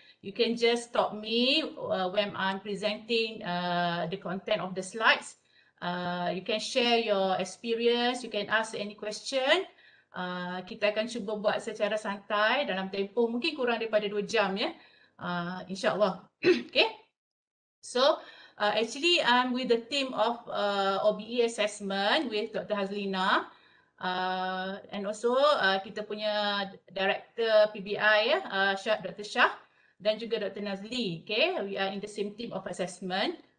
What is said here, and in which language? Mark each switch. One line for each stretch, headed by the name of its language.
English: You can just stop me when I'm presenting the content of the slides. You can share your experience, you can ask any question.
Malay: Kita akan cuba buat secara santai dalam tempoh mungkin kurang daripada 2 jam, ya. InsyaAllah. Okay.
English: So actually I'm with the team of OBE assessment with Dr. Hazlina. And also
Malay: kita punya Director PBI, Dr.
English: Shah dan juga Dr. Nazli. Okay, we are in the same team of assessment.